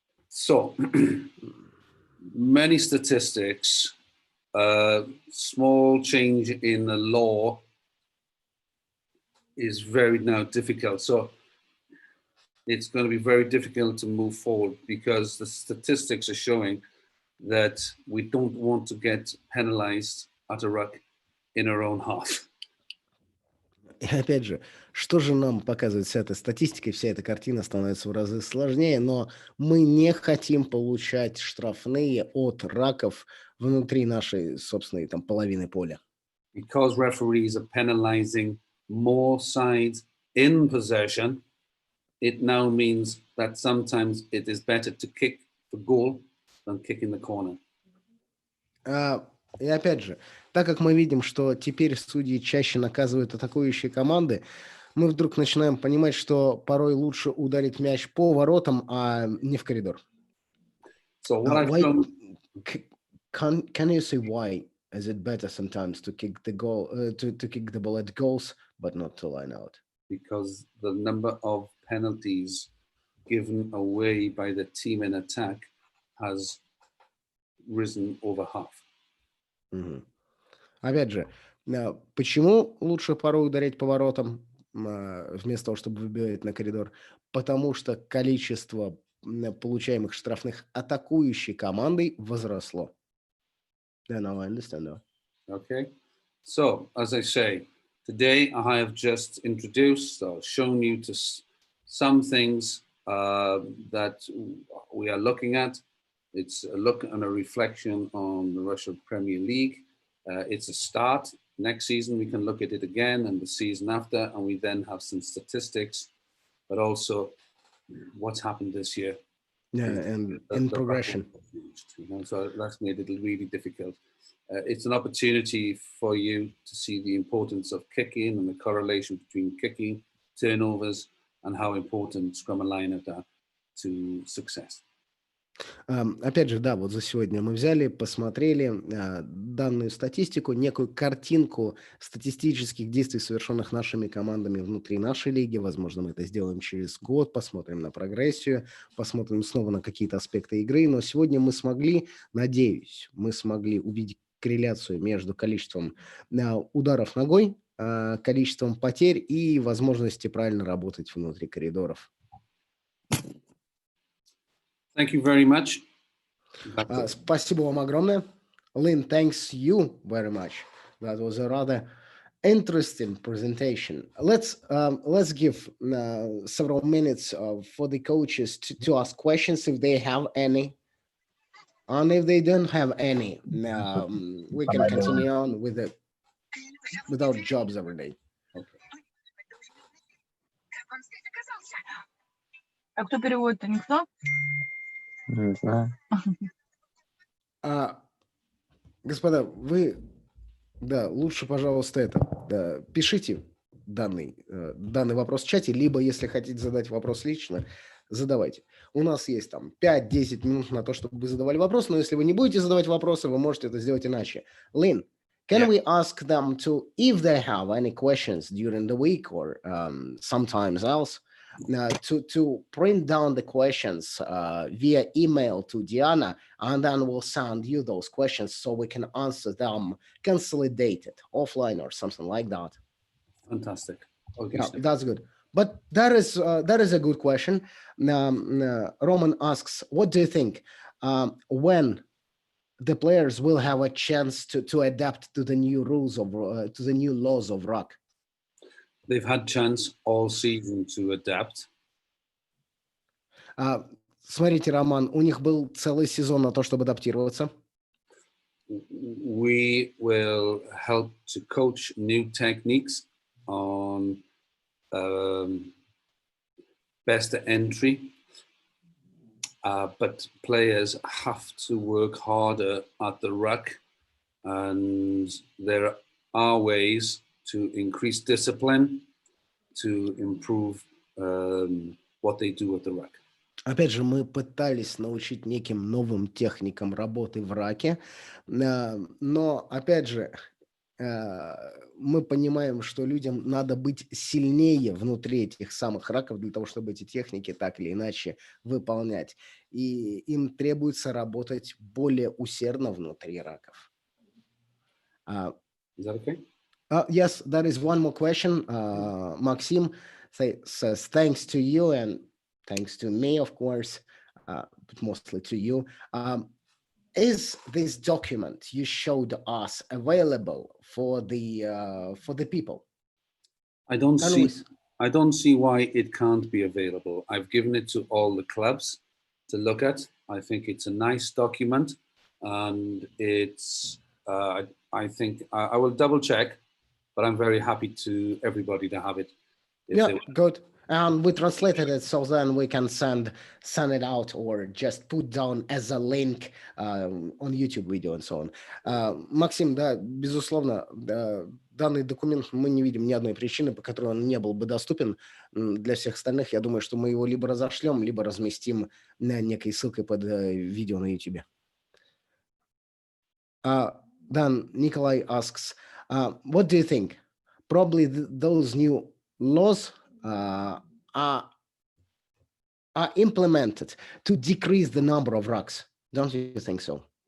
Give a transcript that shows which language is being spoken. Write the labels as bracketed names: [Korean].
[English] So, many statistics, small change in the law is very now difficult. So, it's going to be very difficult to move forward because the statistics are showing that we don't want to get penalized at a ruck in our own half. [Russian] И опять же, что же нам показывает вся эта статистика, и вся эта картина становится в разы сложнее, но мы не хотим получать штрафные от раков внутри нашей собственной там половины поля. [English] Because referees are penalizing more sides in possession, it now means that sometimes it is better to kick the goal than kick in the corner. [Russian] И опять же, так как мы видим, что теперь судьи чаще наказывают атакующие команды, мы вдруг начинаем понимать, что порой лучше ударить мяч по воротам, а не в коридор. [English] So what I've Why, done, can you say why is it better sometimes to kick the goal, to kick the ball at goals, but not to line out? because the number of penalties given away by the team in attack has risen over half. Мгм. [Russian] Опять же, почему лучше порой ударять по воротам, вместо того, чтобы выбивать на коридор? Потому что количество получаемых штрафных атакующей командой возросло. [English] Yeah, no, I understand now. Okay, so as I say, today I have just introduced or shown you to some things that we are looking at. It's a look and a reflection on the Russian Premier League. It's a start. Next season we can look at it again, and the season after, and we then have some statistics, but also what's happened this year. Yeah, and in progression. So that's made it really difficult. It's an opportunity for you to see the importance of kicking and the correlation between kicking, turnovers, and how important scrum and line-out are to success. [Russian] Опять же, да, вот за сегодня мы взяли, посмотрели данную статистику, некую картинку статистических действий, совершенных нашими командами внутри нашей лиги. Возможно, мы это сделаем через год, посмотрим на прогрессию, посмотрим снова на какие-то аспекты игры. Но сегодня мы смогли, надеюсь, мы смогли увидеть корреляцию между количеством ударов ногой, количеством потерь и возможностью правильно работать внутри коридоров. [English] Thank you very much. [Russian] Спасибо вам огромное. [English] Lynn, thanks you very much. That was a rather interesting presentation. Let's give several minutes for the coaches to ask questions if they have any. And if they don't have any, we can continue on with our jobs every day. [Russian] А кто переводит-то, никто? Не знаю. Господа, вы, да, лучше, пожалуйста, пишите данный вопрос в чате, либо, если хотите задать вопрос лично, задавайте. У нас есть там 5-10 минут на то, чтобы вы задавали вопрос, но если вы не будете задавать вопросы, вы можете это сделать иначе. [English] Lynn, can we ask them to, if they have any questions during the week or sometimes else, to print down the questions via email to Diana, and then we'll send you those questions so we can answer them consolidated offline or something like that. Fantastic. Okay. Yeah, that's good. But that is a good question. Roman asks, what do you think when the players will have a chance to adapt to the new rules of to the new laws of rugby? They've had chance all season to adapt. [Russian] Смотрите, Роман, у них был целый сезон на то, чтобы адаптироваться. [English] We will help to coach new techniques on best entry, but players have to work harder at the ruck, and there are ways to increase discipline, to improve what they do at the ruck. [Russian] Опять же, мы пытались научить неким новым техникам работы в раке, но, опять же, мы понимаем, что людям надо быть сильнее внутри этих самых раков для того, чтобы эти техники так или иначе выполнять. И им требуется работать более усердно внутри раков. [English] Is that okay? Yes, there is one more question. Maxim says, thanks to you and thanks to me, of course, but mostly to you. Is this document you showed us available for the people? I don't see why it can't be available. I've given it to all the clubs to look at. I think it's a nice document, and it's. I think I will double check, but I'm very happy to everybody to have it. Yeah, good. And we translated it, so then we can send it out or just put down as a link on YouTube video and so on. [Russian] Максим, да, безусловно, данный документ мы не видим ни одной причины, по которой он не был бы доступен для всех остальных. Я думаю, что мы его либо разошлем, либо разместим некой ссылкой под видео на YouTube. [English] Then Nikolai asks, what do you think? Probably those new laws are implemented to decrease the number of rucks. Don't you think so?